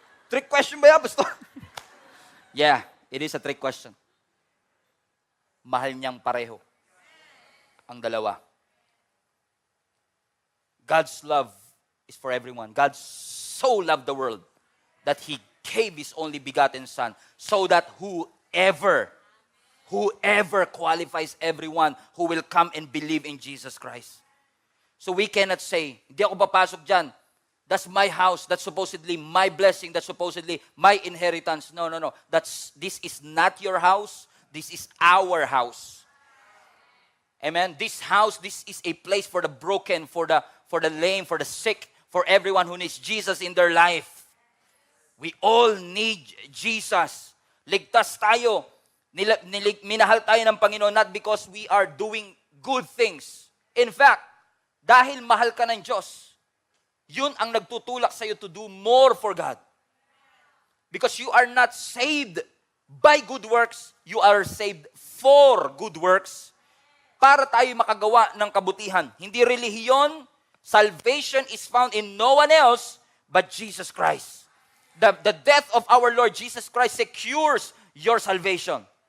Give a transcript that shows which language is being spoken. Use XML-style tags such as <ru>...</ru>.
<en>Trick question</en> <tl>ba yan,</tl> <en>Pastor? Yeah, it is a trick question.</en> <tl>Mahal niyang pareho ang dalawa.</tl> <en>God's love is for everyone. God so loved the world that He gave His only begotten Son so that whoever qualifies everyone who will come and believe in Jesus Christ. So we cannot say,</en> <tl>hindi ako papasok dyan.</tl> <en>That's my house. That's supposedly my blessing. That's supposedly my inheritance. No. This is not your house. This is our house. Amen? This house, this is a place for the broken, for the lame, for the sick, for everyone who needs Jesus in their life. We all need Jesus.</en> <tl>Ligtas tayo. Minahal tayo ng Panginoon</tl> <en>not because we are doing good things. In fact,</en> <tl>dahil mahal ka ng Diyos, yun ang nagtutulak sa iyo</tl> <en>to do more for God. Because you are not saved by good works, you are saved for good works.</en> <tl>para tayo makagawa ng kabutihan. Hindi relihiyon.</tl> <en>Salvation is found in no one else but Jesus Christ. The death of our Lord Jesus Christ secures your salvation.</en>